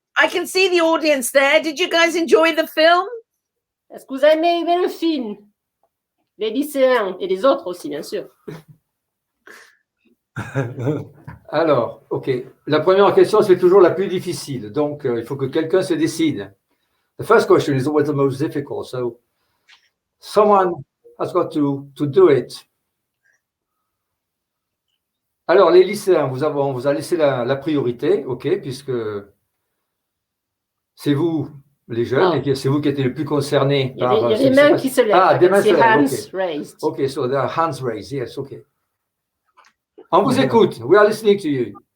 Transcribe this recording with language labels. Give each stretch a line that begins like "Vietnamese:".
English: I can see the audience there. Did you guys enjoy the film?
French: Est-ce que vous avez aimé le film? Les lycéens et les autres aussi, bien sûr. Alors, ok. La première question, c'est toujours la plus difficile. Donc, il faut que quelqu'un se décide.
English: The first question is always the most difficult. So, someone has got to do it.
French: Alors, les lycéens, on vous a laissé la priorité, ok, puisque c'est vous, les jeunes, et c'est vous qui êtes les plus concernés par... Il y a des mains qui se lèvent. Ah, des mains se lèvent,
English: hands raised. Ok, so there are hands raised, yes, ok.
French: On vous écoute.
English: We are listening to you.